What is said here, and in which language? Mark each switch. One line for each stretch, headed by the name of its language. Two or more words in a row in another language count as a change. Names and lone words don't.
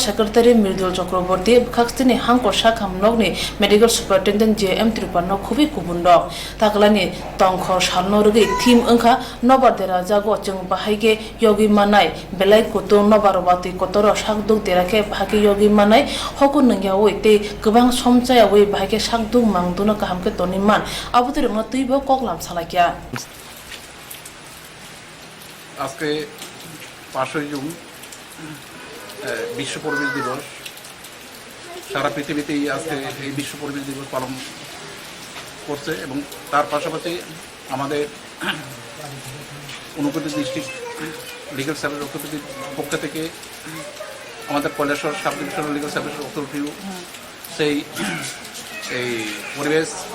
Kok Borok: सेक्रेटारि मृदुल चक्रवर्ती बखाक्तिनि हांकर साखामनकनि
English: medical superintendent
Kok Borok: जेएम त्रिपानो खुबि कुबुंडक ताकलानि तंखर सालनरगे थीम ओंखा नबारदेरा जागो जों बाहायगे योगी मानाय बेलाय कुतुं नबारबाति कतर साकदुक देराखे योगी मानाय हकु नंगियावै ते गोबां सम जायावै बाहायके साकदुक मांगदुनो गाहामके तनिमान आबुते रंग तुइबो कगलाम सालाकिया।
Bangla: আজকে 5 জুন বিশ্ব পরিবেশ দিবস। সারা পৃথিবীতেই আজকে এই বিশ্ব পরিবেশ দিবস পালন করছে এবং তার পাশাপাশি আমাদের ঊনকোটি ডিস্ট্রিক্ট লিগ্যাল সার্ভিস অথরিটির পক্ষ থেকে আমাদের কৈলাসহর সাব ডিভিশনাল লিগ্যাল সার্ভিস অথরিটিও সেই এই পরিবেশ